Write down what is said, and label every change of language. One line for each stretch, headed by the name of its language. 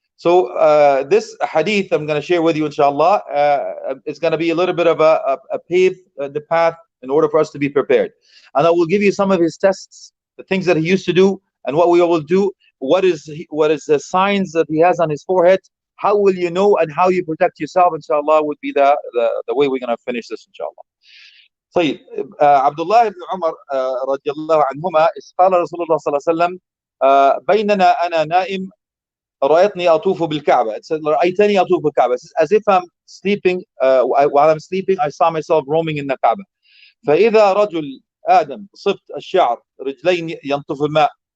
English: So this hadith I'm going to share with you, inshallah, it's going to be a little bit of a pave the path in order for us to be prepared. And I will give you some of his tests, the things that he used to do, and what we will do. What is the signs that he has on his forehead? How will you know, and how you protect yourself, inshallah, would be the way we're going to finish this, inshallah.
Arabic: طيب عبد الله بن عمر رضي الله عنهما قال رسول الله صلى الله عليه وسلم بيننا أنا نائم رأيتني أطوف بالكعبة. رأيتني أطوف بالكعبة.
English: As if I'm sleeping, while I'm sleeping, I saw myself roaming in the Kaaba.
Arabic: فإذا رجل آدم صفت الشعر رجلين ينطف الماء.